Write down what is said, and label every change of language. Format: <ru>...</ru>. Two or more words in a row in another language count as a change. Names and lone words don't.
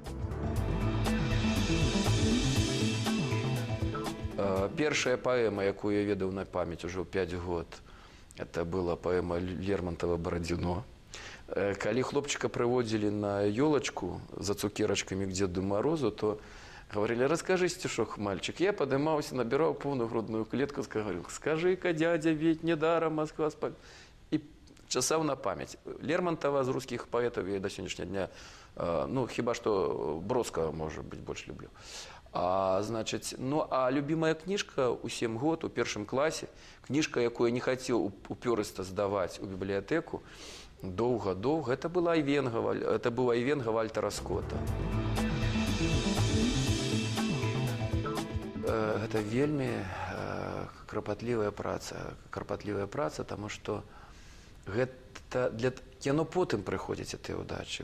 <be>Першая паэма, якую я ведаў на памяць ужо 5 год,</be> <ru>это была</ru> <be>паэма Лермонтова «Барадзіно». Калі хлопчыка прыводзілі на ёлачку за цукерачкамі</be> <ru>к Деду Морозу, то говорили: «Расскажи стишок, мальчик». Я поднимался, набирал полную грудную клетку, говорил: «Скажи-ка, дядя, ведь недаром Москва спать».</ru> <be>И часаў на памяць. Лермонтова з рускіх паэтаў я до сённяшняга дня, ну, хіба што Бродскага,</be> <ru>может быть,</ru> <be>больш люблю. Значыць, ну, а любимая кніжка ў 7 год, у першым класе, кніжка, якую я не хацеў упёрыста здаваць у бібліятэку, доўга-доўга, это быў Айвенга Вальтера Скотта. Гэта вельмі карпатлівая праца, таму што яно потым прыходзіць ад тыя ўдачы.</be>